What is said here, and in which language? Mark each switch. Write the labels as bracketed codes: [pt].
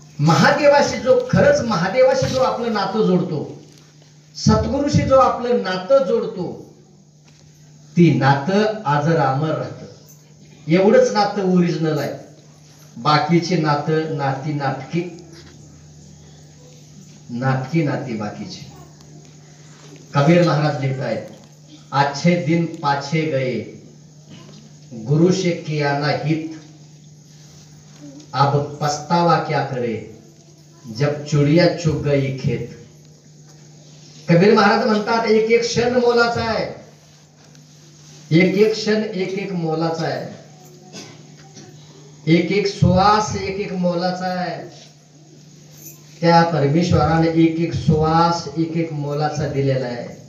[mr] महादेवाशी जो, खरंच महादेवाशी जो आपलं नातं जोडतो, सद्गुरूशी जो आपलं नातं जोडतो, ती नातं आजर अमर राहतं. एवढंच नातं ओरिजिनल आहे. बाकीची नातं नाटकी बाकीची. कबीर महाराज लिखत आहेत, [hi] अच्छे दिन पाछे गए, गुरु से किया ना हित, अब पछतावा क्या करे, जब चिड़िया चुग गई खेत. [mr] कबीर महाराज म्हणतात, एक एक क्षण मोलाचा आहे, एक एक क्षण एक एक मोलाचा आहे, एक एक श्वास एक एक मोलाचा आहे. त्या परमेश्वराने एक एक श्वास एक एक मोलाचा दिलेला आहे.